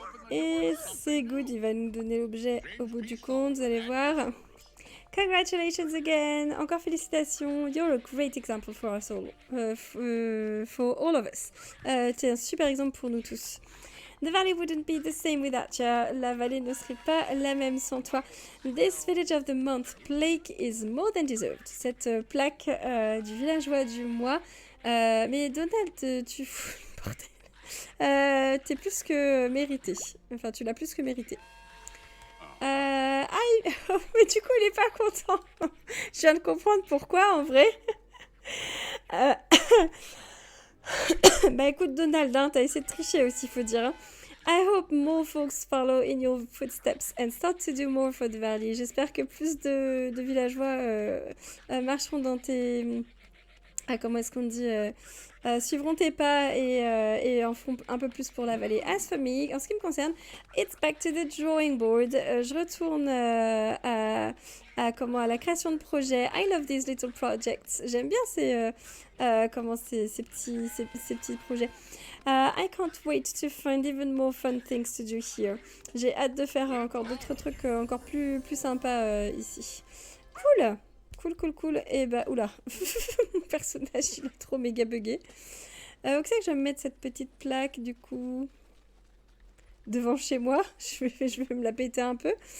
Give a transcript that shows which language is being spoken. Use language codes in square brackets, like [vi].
[fr] Et c'est good, il va nous donner l'objet au bout du compte, vous allez voir. [en] Congratulations again. [fr] Encore félicitations. [en] You're a great example for us all. For all of us. [fr] T'es un super exemple pour nous tous. [en] The valley wouldn't be the same without you. [fr] La vallée ne serait pas la même sans toi. [en] This village of the month plaque is more than deserved. [fr] Cette plaque du villageois du mois. Mais Donald, tu fous le bordel. T'es plus que mérité. Enfin, tu l'as plus que mérité. Aïe, mais du coup, il est pas content. Je viens de comprendre pourquoi, en vrai. Bah écoute, Donald, hein, t'as essayé de tricher aussi, faut dire. Hein. [en] I hope more folks follow in your footsteps and start to do more for the valley. [fr] J'espère que plus de villageois marcheront dans tes... comment est-ce qu'on dit suivront tes pas et en feront un peu plus pour la vallée. [en] As for me, [fr] en ce qui me concerne, [en] it's back to the drawing board. [fr] Je retourne à la création de projets. [en] I love these little projects. [fr] J'aime bien ces petits projets. [en] I can't wait to find even more fun things to do here. [fr] J'ai hâte de faire encore d'autres trucs encore plus sympas ici. Cool. Cool. Et bah, oula, mon personnage, il est trop méga bugué. Donc c'est que je vais me mettre cette petite plaque, du coup, devant chez moi. Je vais me la péter un peu.